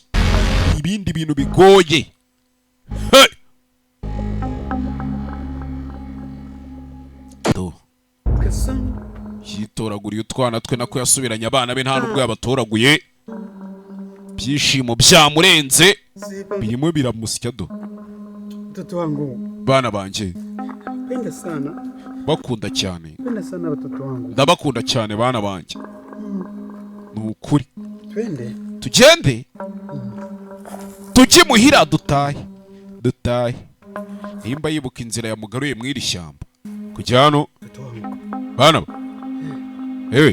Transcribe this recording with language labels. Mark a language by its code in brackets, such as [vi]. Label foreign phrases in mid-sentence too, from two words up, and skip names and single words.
[rw] Ibindi bintu bigoye. Hey! Do. Yitoraguriye utwana twe nako yasubiranye abana be nta nubwo yabatoraguye. Byishimo byamurenze. Birimo biramusya do. [sw] Mtoto wangu. [rw] Bana banje. [sw] Penda sana. [rw] Bakunda cyane. [sw] Penda sana watoto wangu. [rw] Ndabakunda cyane bana banje. Nukuri. Twende. Tugende. Tujye muhira dutahe. Nimba yibuka inzira yamugaruye mu iri shyamba. Kujya hano. Bana. Ewe.